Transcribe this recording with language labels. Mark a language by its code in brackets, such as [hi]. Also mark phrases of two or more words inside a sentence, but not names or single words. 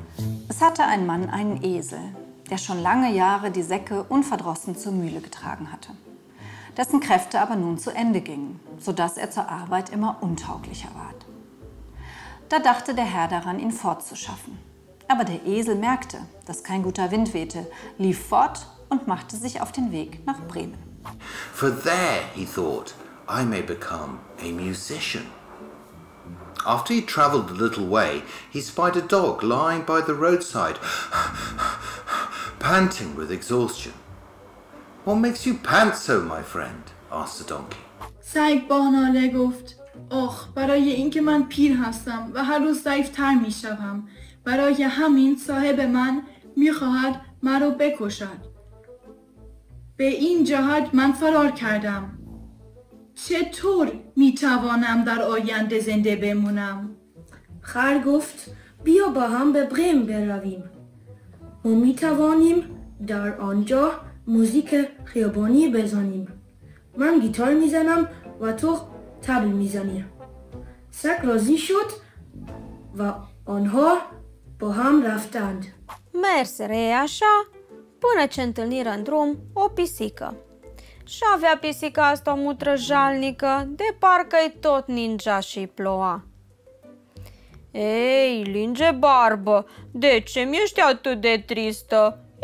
[de] Es hatte ein Mann einen Esel, der schon lange Jahre die Säcke unverdrossen zur Mühle getragen hatte. Dessen Kräfte aber nun zu Ende gingen, sodass er zur Arbeit immer untauglicher ward. Da dachte der Herr daran, ihn fortzuschaffen. Aber der Esel merkte, dass kein guter Wind wehte, lief fort und machte sich auf den Weg nach Bremen. [en] For there, he thought, I may become a musician. After he travelled a little way, he spied a dog lying by the roadside, panting with exhaustion. What makes you pant so, my friend? Asked the donkey. [fa] سگ با ناله گفت برای اینکه من پیر هستم و هر روز ضعیف‌تر میشوم. برای همین صاحب من میخواهد مرا بکشد. به این جهت من فرار کردم. چطور میتوانم در آینده زنده بمونم؟ خر گفت بیا با هم به بریم برویم. ما میتوانیم در آنجا موزیک خیابانی بزنیم. من گیتار میزنم و تو تبل میزنی. سگ راضی شد و آنها با هم رفتند. [ro] Merseră ei așa până ce întâlniră în drum o pisică. Și avea pisica asta o mutră jalnică, de parcă-i tot ningea și-i ploua. Ei, linge barbă, de ce mi-ești atât de tristă?